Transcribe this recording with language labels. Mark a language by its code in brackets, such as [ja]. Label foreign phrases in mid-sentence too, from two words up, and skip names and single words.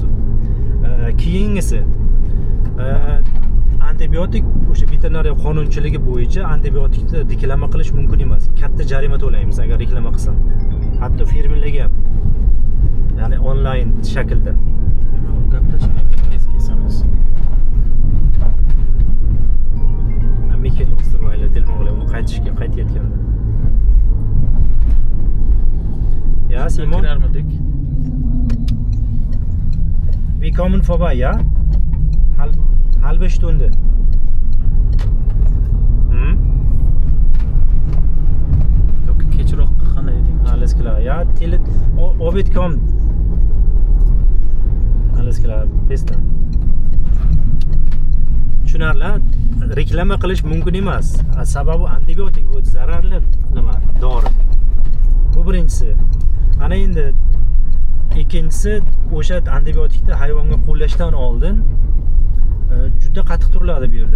[uz] Keyingisi antibiotik o'sha veterinariya qonunchiligi bo'yicha antibiotikni reklama qilish mumkin emas. Katta jarima to'laymiz agar reklama qilsam. Hatto firmalarga ham. Ya'ni onlayn shaklda. Kesamiz. Mikel Osterweiler telefon bilan qaytayotganda. [de] Ja, Simon. Wir kommen vorbei, ja? Halbe Stunde. [uz] Yoki kechroq qanday eding? [de] Alles klar. Ja, Orbit kommt. Alles klar. Bis dann. [uz] Tushunarli, reklama qilish mumkin emas. Sababi antibiotik bu zararli nima? Dori. Bu birinchisi. Ana endi ikkinchisi, o'sha antibiotikni hayvonga qo'llashdan oldin juda qattiq turiladi bu yerda.